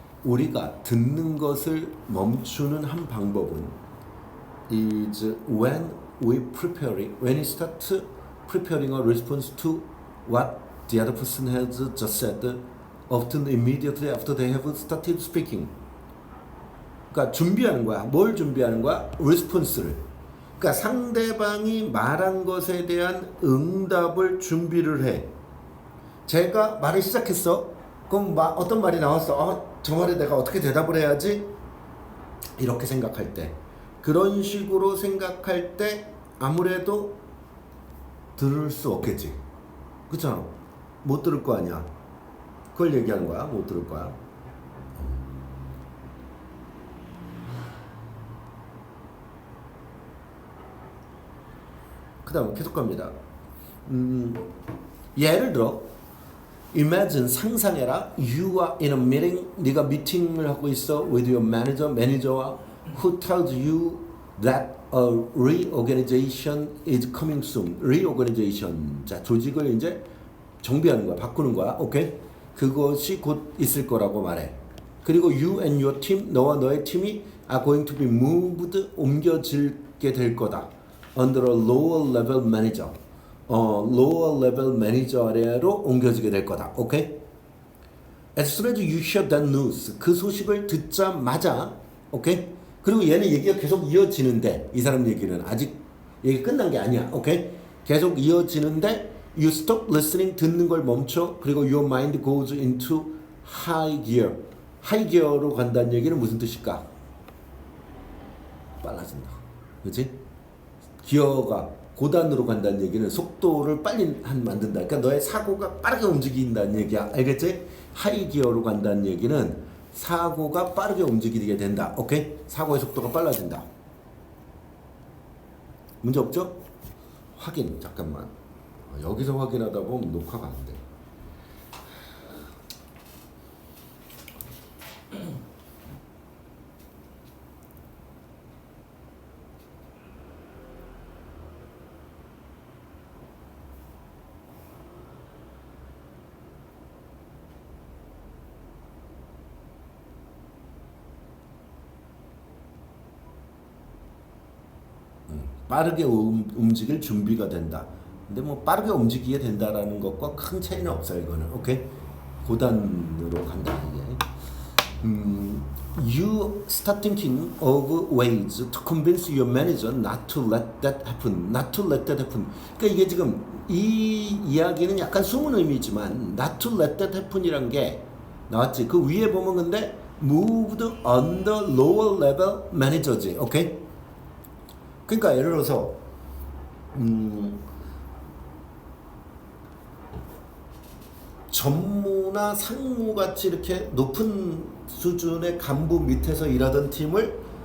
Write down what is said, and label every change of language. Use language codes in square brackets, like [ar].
[ko] 우리가 듣는 것을 멈추는 한 방법은 [en] is when we start preparing a response to what the other person has just said, often immediately after they have started speaking. [ko] 그러니까 준비하는 거야. 뭘 준비하는 거야? response를. 그러니까 상대방이 말한 것에 대한 응답을 준비를 해. 제가 말을 시작했어. 그럼 어떤 말이 나왔어. 저 말에 내가 어떻게 대답을 해야지? 이렇게 생각할 때. 그런 식으로 생각할 때 아무래도 들을 수 없겠지. 그렇잖아. 못 들을 거 아니야. 그걸 얘기하는 거야. 못 들을 거야. 그 다음 계속 갑니다. 예를 들어 Imagine, 상상해라. [en] You are in a meeting. [ko] 네가 미팅을 하고 있어 [en] with your manager, [ko] 매니저와 [en] who tells you that a reorganization is coming soon. reorganization. [ko] 자, 조직을 이제 정비하는 거야. 바꾸는 거야. 오케이? 그것이 곧 있을 거라고 말해. [en] 그리고 you and your team, [ko] 너와 너의 팀이 [en] are going to be moved, [ko] 옮겨지게 될 거다. [en] under a lower level manager. lower level manager [ko] 아래로 옮겨지게 될 거다. 오케이? [en] As soon as you hear that news, [ko] 그 소식을 듣자마자, [en] 오케이? [ko] 그리고 얘는 얘기가 계속 이어지는데, 이 사람 얘기는 아직 얘기 끝난 게 아니야. 오케이? 계속 이어지는데, [en] you stop listening, [ko] 듣는 걸 멈춰. [en] 그리고 your mind goes into high gear. [ko] high gear로 간다는 얘기는 무슨 뜻일까? 빨라진다. 그렇지? 기어가 고단으로 간다는 얘기는 속도를 빨리 만든다. 그러니까 너의 사고가 빠르게 움직인다는 얘기야. 알겠지? 하이 기어로 간다는 얘기는 사고가 빠르게 움직이게 된다. 오케이? 사고의 속도가 빨라진다. 문제 없죠? 확인. 잠깐만. 여기서 확인하다 보면 녹화가 안 돼. 빠르게 움직일 준비가 된다. 근데 뭐 빠르게 움직이게 된다라는 것과 큰 차이는 없어요. 이거는. 오케이? 고단으로 간다. [en] You start thinking of ways to convince your manager not to let that happen. Not to let that happen. [ko] 그러니까 이게 지금 이 이야기는 약간 숨은 의미지만 [en] not to let that happen [ko] 이란 게 나왔지. 그 위에 보면 근데 [en] moved under lower level manager [ko] 지. 오케이? 그러니까 예를 들어서 전무나 상무같이 이렇게 높은 수준의 간부 밑에서 일하던 팀을